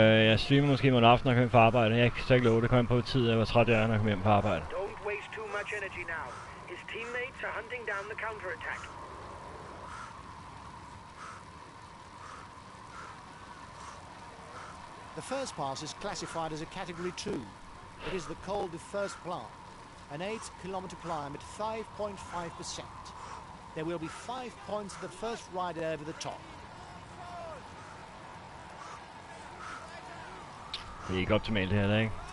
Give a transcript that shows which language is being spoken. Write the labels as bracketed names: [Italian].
[Danish] Jeg streamer måske i morgen aften, når jeg kommer hjem fra arbejde. Jeg kan ikke love det. Kommer på tid, hvor træt jeg er, når jeg kommer hjem fra arbejde. [English] Don't waste too much energy now. His teammates are hunting down the counterattack. The first pass is classified as a Category 2. It is the Col du First Plan, an 8-kilometer climb at 5.5%. There will be 5 points to the first rider over the top. [Danish] Det er ikke optimalt det her, der, ikke?